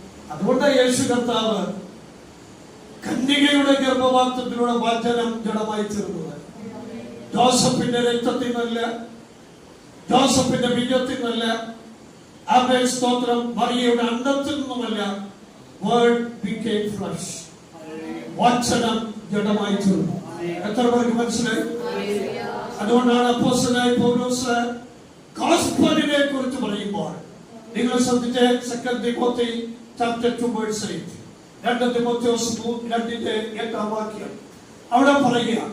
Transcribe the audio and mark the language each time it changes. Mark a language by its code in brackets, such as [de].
[ml] അതുകൊണ്ട് യേശു കർത്താവ് കന്യകയുടെ ഗർഭപാത്രത്തിലൂടെ വചനം ജഡമായി തീർന്നത്. ജോസഫിന്റെ രക്തത്തിൽ നിന്നല്ല, ജോസഫിന്റെ ബീജത്തിൽ നിന്നല്ല, ആബേൽ സ്തോത്രം മറിയയുടെ അണ്ടത്തിൽ നിന്നുമല്ല. [en] Word became flesh. [ml] വചനം ജഡമായി തീർന്നു. എത്ര പേർക്ക് മനസ്സിലായി? അതുകൊണ്ടാണ് അപ്പോസ്തലനായ പൗലോസ് ഗോസ്പലിനെ കുറിച്ച് പറയുമ്പോൾ നിങ്ങൾ ശ്രദ്ധിച്ച് 2 തിമോത്തി chapter 2 verse 8, 2 തിമോത്തിയോസ് 2:ന്റെ 8 വാക്യം അവിടെ പറയുക.